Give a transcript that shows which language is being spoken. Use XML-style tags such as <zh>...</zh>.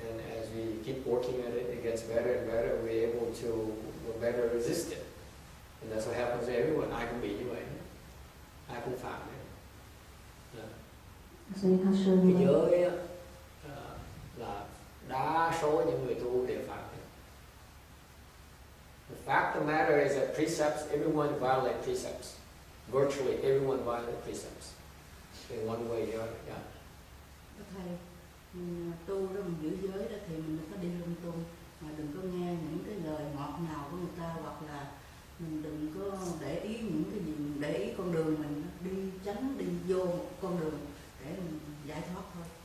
<en>And as we keep working at it, it gets better and better. We're able to better resist it. And that's what happens to everyone.</en> <vi>Ai cũng bị như vậy, ai cũng phạm đấy.</vi> <zh>所以他说</zh> <vi>Cái</vi> <zh>呢，</zh> <vi>giới á, là đa số những người tu đều phạm.</vi> <en>The fact of the matter is that precepts, everyone violates precepts. Virtually everyone violates precepps in one way or other. Yeah.</en> <vi>Thầy, mình tu đó, mình giữ giới đó thì mình đừng có đi lung tung, mà đừng có nghe những cái lời ngọt ngào của người ta, hoặc là mình đừng có để ý những cái gì, để ý con đường mình đi tránh, đi vô một con đường để mình giải thoát thôi.</vi>